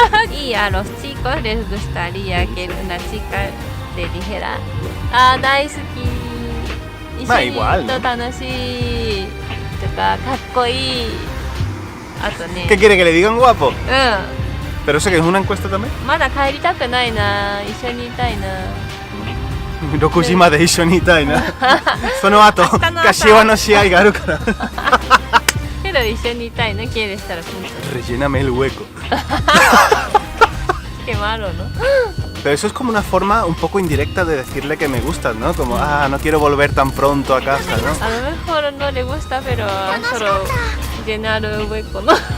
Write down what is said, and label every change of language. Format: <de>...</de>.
<es>Y a los chicos les gustaría que una chica le dijera</es> <ja>daisuki,</ja> <es>igual, ¿no?</es> <ja>tanoshii, kakkoi.</ja> <es>¿Qué quiere que le digan guapo? ¿Pero eso que es una encuesta también?</es> <ja>Mada kaeritaku nai na, issho ni itai na. 6時まで一緒にいたいな。その後、柏の試合があるから。</ja> <es>Pero</es> <ja>一緒にいたい</ja> <es>no quiere estar juntos. Relléname el hueco. Qué malo, ¿no? Pero eso es como una forma un poco indirecta de decirle que me gustas, ¿no? Como, no quiero volver tan pronto a casa, ¿no? A lo mejor no le gusta, pero solo llenar el hueco, ¿no?</es>